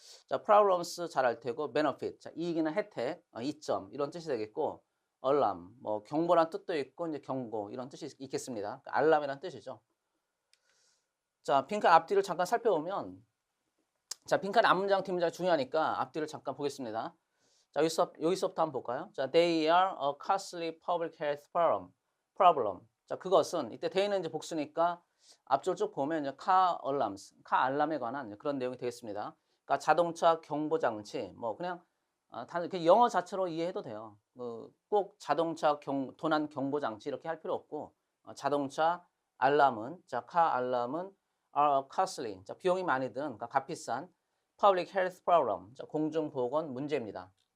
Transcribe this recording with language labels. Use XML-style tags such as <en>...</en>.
<ko>자, problems 잘 알 테고 benefit 자, 이익이나 혜택, 이점 이런 뜻이 되겠고 alarm 뭐 경보란 뜻도 있고 이제 경고 이런 뜻이 있겠습니다. 알람이란 뜻이죠. 자, 빈칸 앞뒤를 잠깐 살펴보면 자, 빈칸 앞문장 뒷문장이 중요하니까 앞뒤를 잠깐 보겠습니다. 자, 여기서부터 한번 볼까요? 자,</ko> <en>they are a costly public health problem.</en> <ko>자, 그것은 이때 they는 이제 복수니까 앞줄 쭉 보면 이제 car alarms, car 알람에 관한 그런 내용이 되겠습니다. 그러니까 자동차 경보 장치, 뭐 그냥 그 영어 자체로 이해해도 돼요. 꼭 자동차 도난 경보 장치 이렇게 할 필요 없고 자동차 알람은 자, car 알람은</ko> <en>are costly,</en> <ko>자, 비용이 많이 든, 그러니까 값비싼</ko> <en>public health problem,</en> <ko>자, 공중보건 문제입니다.</ko>